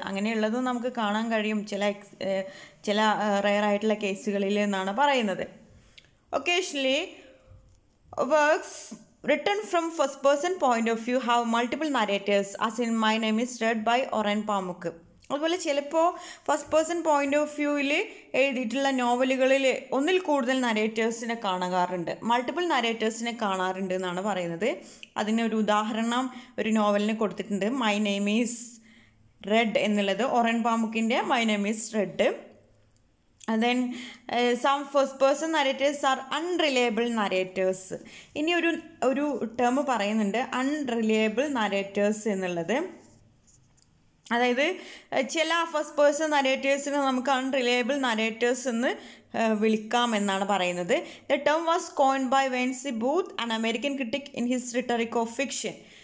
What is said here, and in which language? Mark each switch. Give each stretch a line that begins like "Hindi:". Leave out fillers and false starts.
Malayalam: അങ്ങനെയുള്ളതും നമുക്ക് കാണാൻ കഴിയും ചില റെയറായിട്ടുള്ള കേസുകളിൽ എന്നാണ് പറയുന്നത്.
English: Occasionally works written from first person point of view have multiple narrators, as in My Name is Red by Orhan Pamuk.
Malayalam: അതുപോലെ ചിലപ്പോൾ ഫസ്റ്റ് പേഴ്സൺ പോയിന്റ് ഓഫ് വ്യൂവിൽ എഴുതിയിട്ടുള്ള നോവലുകളിൽ ഒന്നിൽ കൂടുതൽ നരേറ്റേഴ്സിനെ കാണാറുണ്ട്, മൾട്ടിപ്പിൾ നരേറ്റേഴ്സിനെ കാണാറുണ്ട് എന്നാണ് പറയുന്നത്. അതിനൊരു ഉദാഹരണം ഒരു നോവലിന് കൊടുത്തിട്ടുണ്ട്. മൈ നെയിം ഈസ് റെഡ് എന്നുള്ളത് Oren പാമുക്കിൻ്റെ my name is red.
English: then some first person narrators are unreliable narrators.
Malayalam: ഇനി ഒരു ടേം പറയുന്നുണ്ട് അൺറിലയബിൾ നരേറ്റേഴ്സ് എന്നുള്ളത്. അതായത് ചില ഫസ്റ്റ് പേഴ്സൺ നരേറ്റേഴ്സിനെ നമുക്ക് അൺറിലയബിൾ നരേറ്റേഴ്സ് എന്ന് വിളിക്കാം എന്നാണ് പറയുന്നത്.
English: The term was coined by Wayne C Booth, an American critic in his Rhetoric of Fiction.